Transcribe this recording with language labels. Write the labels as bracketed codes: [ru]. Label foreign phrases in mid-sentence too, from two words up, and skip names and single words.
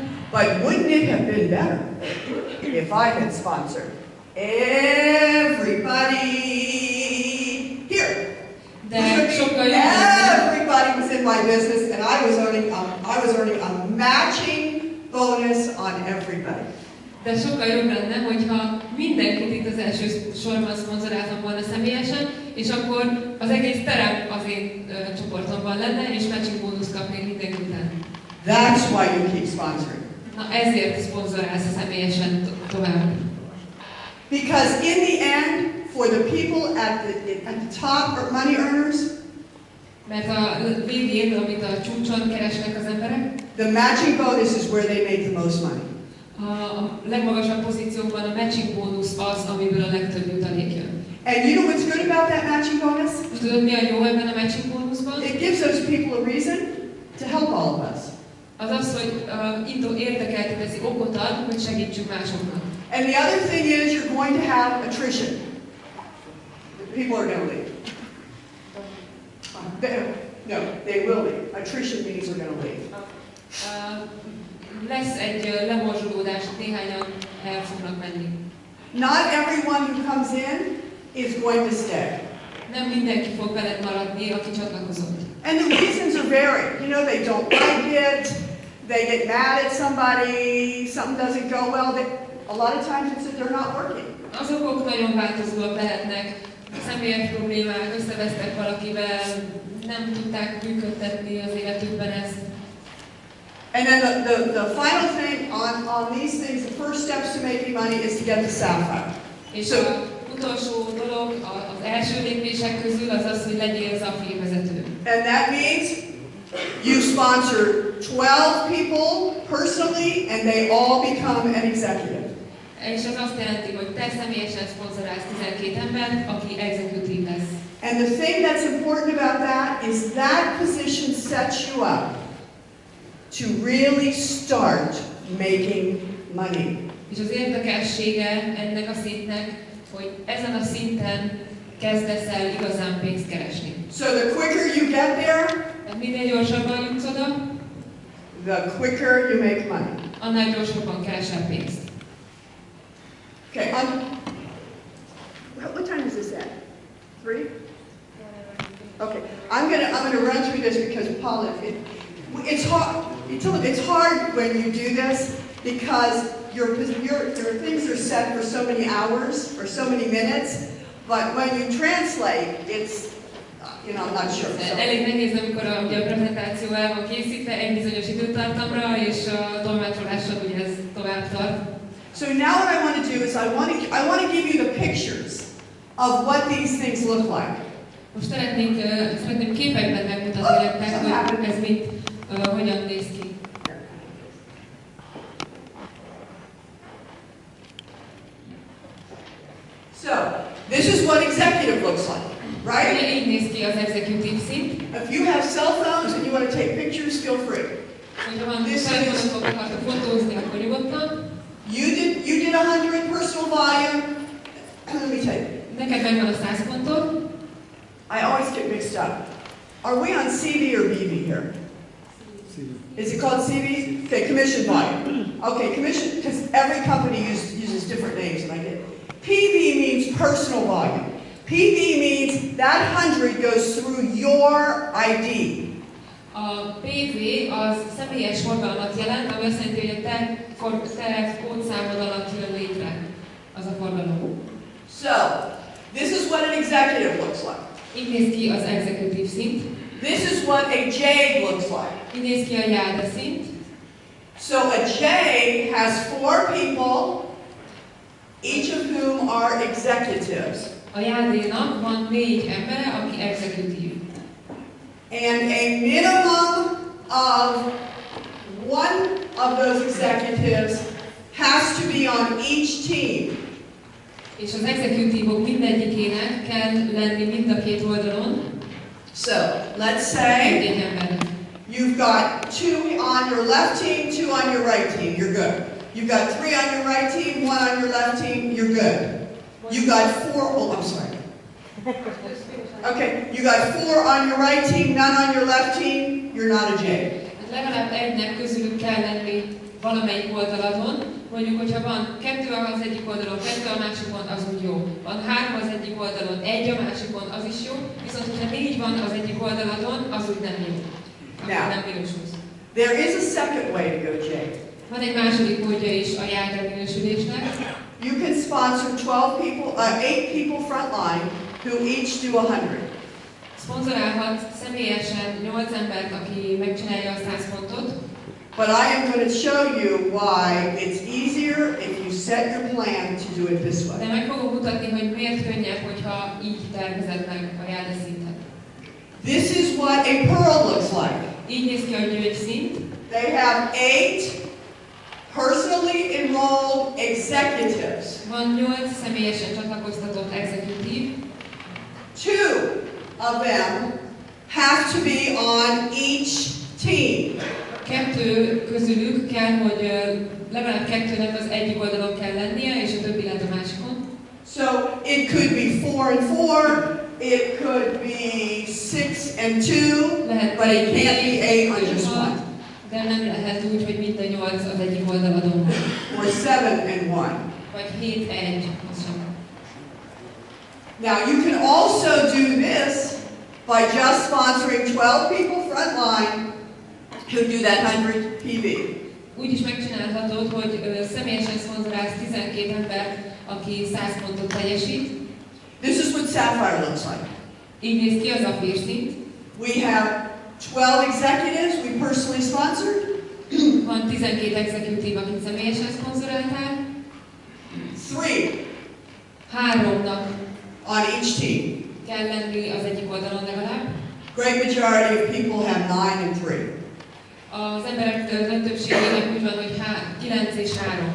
[en] But wouldn't it have been better if I had sponsored everybody here? [hu] De sokkal jobb lenne. [en] Everybody was in my business, and I was earning a matching bonus on everybody. [hu] De sokkal jobb lenne, hogyha mindenkit itt az első sorban szponzoráltam volna személyesen, és akkor az egész terem az én csoportomban lenne, és matching bónusz kapnék mindenki után. [en] That's why you keep sponsoring. [hu] Na ezért szponzorálsz személyesen tovább. [en] Because in the end, for the people at the top or money earners, [hu] mert a végén, amit a csúcson keresnek az emberek, [en] the matching bonus is where they make the most money. [hu] A legmagasabb pozíciókban a matching bónusz az, amiből a legtöbb jutalék jön. [en] And you know what's good about that matching bonus? [hu] Tudod, mi a jó ebben a matching bónuszban? [en] It gives those people a reason to help all of us. [hu] Az az, hogy érdekelté teszi, okot ad, hogy segítsünk másoknak. [en] And the other thing is you're going to have attrition. People are going to leave. No, they will leave. Attrition means they're going to leave. [hu] Lesz egy lemorzsolódás, néhányan el fognak menni. [en] Not everyone who comes in is going to stay. [hu] Nem mindenki fog veled maradni, aki csatlakozott. [en] And the reasons are varied. You know, they don't like it, they get mad at somebody, something doesn't go well. A lot of times it's that they're not working. [hu] Az okok nagyon változóak lehetnek. Személyes problémák, összevesztek valakivel, nem tudták működtetni az életükben ezt. [en] And then the final thing on these things, the first steps to making money is to get the staff out. [hu] És az utolsó dolog, az első lépések közül az az, hogy legyél szakvévezető. [en] And that means you sponsor 12 people personally and they all become an executive. [hu] És ez azt jelenti, hogy te személyesen szponzorálsz 12 embert, aki executive lesz. [en] And the thing that's important about that is that position sets you up to really start making money. [hu] És az érdekessége ennek a szintnek, hogy ezen a szinten kezdesz el igazán pénzt keresni. [en] So the quicker you get there, [hu] tehát minél gyorsabban jutsz oda, [en] the quicker you make money. [hu] Annál gyorsabban keresel pénzt. [en] Okay, what time is this at? 3? Okay, I'm gonna run through this because Paula, it's hard. It's hard when you do this because your things are set for so many hours or so many minutes, but when you translate, it's I'm not sure. [hu] Elég nehéz, amikor a prezentáció el van készítve egy bizonyos időtartamra, és a tolmácsolással ugye ez tovább tart. [en] So now what I want to do is I want to give you the pictures of what these things look like. [hu] Most szeretném képekben megmutatni nektek, hogy ez hogyan néz ki. [en] So, this is what executive looks like, right? [hu] Így néz ki az executive szint. [en] If you have cell phones and you want to take pictures, feel free. [hu] Hogyha van telefonotok, akartok fotózni, akkor nyugodtan. [en] You did 100 personal volume. Let me tell you. [hu] Neked megvan a 100 pontod. [en] I always get mixed up. Are we on CV or BV here? Is it called CV? Okay, commission volume. Okay, commission, because every company uses different names, and I get it. PV means personal volume. PV means that 100 goes through your ID. [hu] A PV az személyes forgalmat jelent, ami azt jelenti, hogy a te kódszámod alatt jön létre az a forgalom. [en] So, this is what an executive looks like. [hu] Így néz ki az executive szint. [en] This is what a J looks like. [hu] Így néz ki a jáde szint. [en] So a J has 4 people, each of whom are executives. [hu] A jádénak van 4 embere, aki executive. [en] And a minimum of one of those executives has to be on each team. [hu] És az executívok mindegyikének kell lenni mind a két oldalon. [en] So, let's say you've got 2 on your left team, 2 on your right team, you're good. You've got 3 on your right team, 1 on your left team, you're good. You got 4, oh, I'm sorry. Okay, you got 4 on your right team, none on your left team, you're not a J. [hu] Legalább egynek közülük kell lenni valamelyik oldaladon. Mondjuk, hogyha van 2 az egyik oldalon, 2 a másikon, az úgy jó. Van 3 az egyik oldalon, 1 a másikon, az is jó. Viszont, hogyha 4 van az egyik oldalon, az úgy nem jó. Akkor nem minősülsz. [en] There is a second way to go J. [hu] Van egy második módja is a jágra minősülésnek. [en] You can sponsor 8 people frontline who each do 100. [hu] Szponzorálhat személyesen 8 embert, aki megcsinálja a 100 pontot. [en] But I am going to show you why it's easier if you set your plan to do it this way. [hu] De meg fogom mutatni, hogy miért könnyebb, hogyha így tervezed meg a járdaszintet. [en] This is what a pearl looks like. [hu] Így néz ki a gyöngyszint. [en] They have 8 personally enrolled executives. [hu] Van 8 személyesen csatlakoztatott executív. [en] 2 of them have to be on each team. [hu] 2 közülük kell, hogy legalább 2-nek az egyik oldalon kell lennie, és a többi lehet a másikon. [en] So it could be 4 and 4, it could be 6 and 2, but it can't be 8 on just one. [hu] De nem lehet úgy, hogy mind a 8 az egyik oldaladon van. [en] Or 7 and 1. [hu] Vagy 7-1, az sem. [en] Now you can also do this by just sponsoring 12 people frontline who do that 100 PV. [hu] Úgy is megcsinálhatod, hogy személyesen szponzorálsz 12 embert, aki 100 pontot teljesít. [en] This is what Sapphire looks like. [hu] Így néz ki az Zafír szint. [en] We have 12 executives we personally sponsored. [hu] Van 12 executív, akit személyesen szponzoráltál. 3-nak [en] on each team. [hu] kell lenni az egyik oldalon legalább. [en] Great majority of people have 9 and 3. [hu] Az emberek nagy többségének úgy van, hogy 9 és 3.